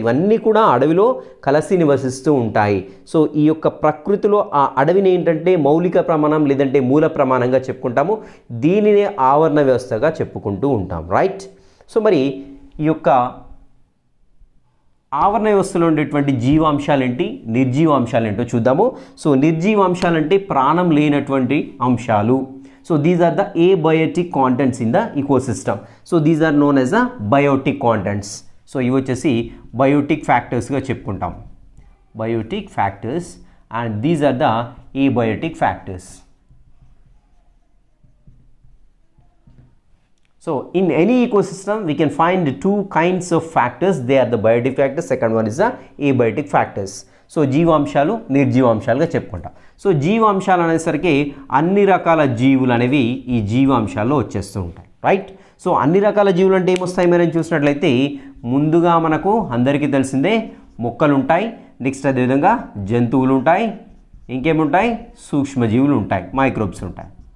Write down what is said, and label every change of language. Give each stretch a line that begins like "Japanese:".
Telugu: ఇవన్నీ కూడా అడవిలో కలిసి నివసిస్తూ ఉంటాయి. సో ఈ యొక్క ప్రకృతిలో ఆ అడవిని ఏంటంటే మౌలిక ప్రమాణం లేదంటే మూల ప్రమాణంగా చెప్పుకుంటాము. దీనినే ఆవరణ వ్యవస్థగా చెప్పుకుంటూ ఉంటాం. రైట్. సో మరి ఈ యొక్క ఆవరణ వ్యవస్థలో ఉండేటువంటి జీవాంశాలేంటి, నిర్జీవాంశాలేంటో చూద్దాము. సో నిర్జీవాంశాలంటే ప్రాణం లేనటువంటి అంశాలు.
English: So these are the abiotic contents in the ecosystem. So these are known as the biotic contents.
Telugu: So ఇవి వచ్చేసి biotic factorsగా చెప్పుకుంటాం.
English: Biotic factors and these are the abiotic factors. So in any ecosystem we can find two kinds of factors. They are the biotic factors. Second one is the abiotic factors.
Telugu: So జీవాంశాలు, నిర్జీవాంశాలుగా చెప్పుకుంటాం. So జీవాంశాలు అనేసరికి అన్ని రకాల జీవులు అనేవి ఈ జీవాంశాల్లో వచ్చేస్తూ ఉంటాయి. Right. So అన్ని రకాల జీవులు అంటే ఏమొస్తాయి మనం చూసినట్లయితే ముందుగా మనకు అందరికీ తెలిసిందే మొక్కలు ఉంటాయి, నెక్స్ట్ అదేవిధంగా జంతువులు ఉంటాయి, ఇంకేముంటాయి సూక్ష్మజీవులు ఉంటాయి, మైక్రోబ్స్ ఉంటాయి.